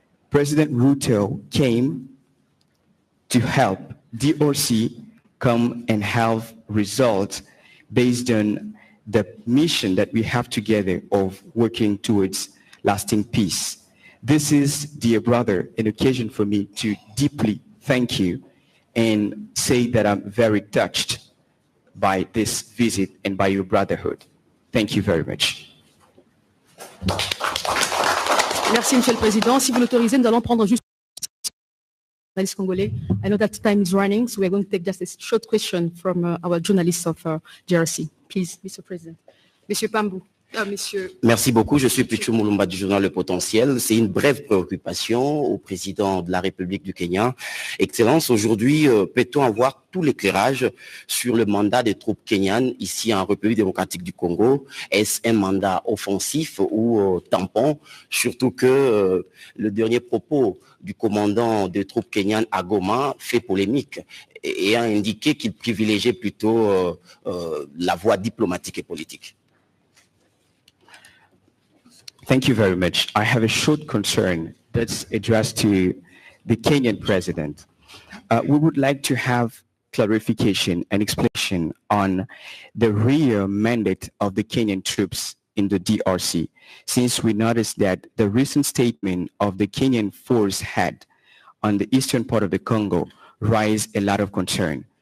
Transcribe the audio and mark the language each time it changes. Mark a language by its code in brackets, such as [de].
[en] President Ruto came to help DRC come and have results based on the mission that we have together of working towards lasting peace. This is, dear brother, an occasion for me to deeply thank you and say that I'm very touched by this visit and by your brotherhood. Thank you very much. [fr] Merci, Monsieur le Président. Si vous l'autorisez, nous allons prendre juste journalist Congolais. [en] I know that time is running, so we're going to take just a short question from our journalists of GRC. Please, Mr. President. Monsieur Pambou. Monsieur... [fr] Merci beaucoup. Je suis Pichu Moulumba du journal Le Potentiel. C'est une brève préoccupation au président de la République du Kenya. Excellence, aujourd'hui, peut-on avoir tout l'éclairage sur le mandat des troupes kenyanes ici en République démocratique du Congo? Est-ce un mandat offensif ou tampon? Surtout que le dernier propos du commandant des troupes kenyanes à Goma fait polémique et a indiqué qu'il privilégiait plutôt la voie diplomatique et politique. [en] Thank you very much. I have a short concern that's addressed to the Kenyan president. We would like to have clarification and explanation on the real mandate of the Kenyan troops in the DRC, since we noticed that the recent statement of the Kenyan force head on the eastern part of the Congo raised a lot of concern.